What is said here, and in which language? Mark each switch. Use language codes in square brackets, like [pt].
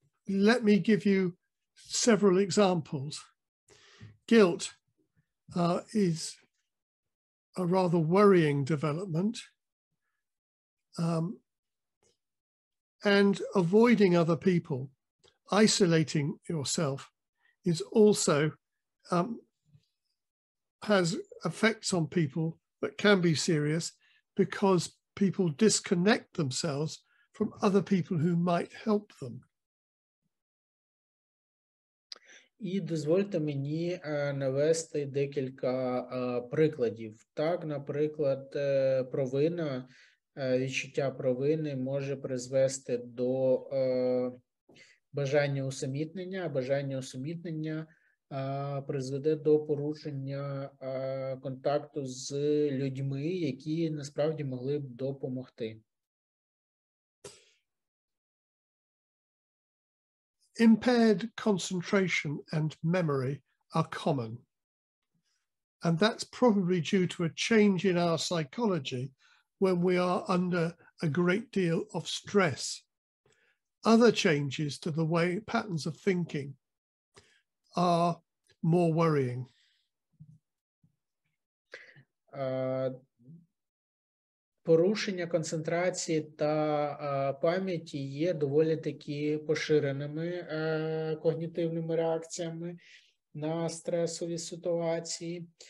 [en] Let me give you several examples. Guilt is a rather worrying development, and avoiding other people, isolating yourself, is also has effects on people that can be serious because people disconnect themselves from other people who might help them. [uk] І дозвольте мені навести декілька прикладів. Так, наприклад, провина, відчуття провини може призвести до бажання усамітнення, а бажання усамітнення призведе до порушення контакту з людьми, які насправді могли б допомогти. [en] Impaired concentration and memory are common, and that's probably due to a change in our psychology when we are under a great deal of stress. Other changes to the way patterns of thinking are more worrying. [uk] Порушення концентрації та пам'яті є доволі таки поширеними когнітивними реакціями на стресові ситуації.